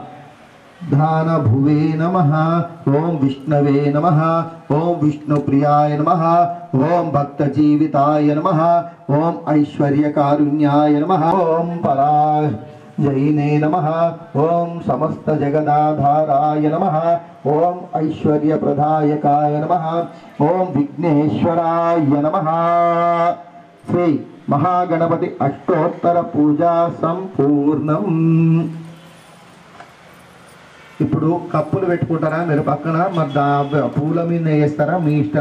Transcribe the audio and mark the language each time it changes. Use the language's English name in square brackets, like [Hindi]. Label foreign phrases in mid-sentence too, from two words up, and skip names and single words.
[Sanskrit] धानभुवे नमः ओम विष्णवे नमः ओम विष्णुप्रियाय नमः ओम भक्तजीविताय नमः ओम ऐश्वर्यकारुण्याय नमः ओम पराजयिने नमः ओम समस्त जगदाधाराय नमः ओम ऐश्वर्यप्रदायकाय नमः ओम विघ्नेश्वराय नमः। श्री महागणपति अष्टोत्तर पूजा संपूर्णम्। [Telugu] ఇప్పుడు కప్పులు పెట్టుకుంటారా మీరు పక్కన, మరి పూల మీద వేస్తారా మీ ఇష్టం.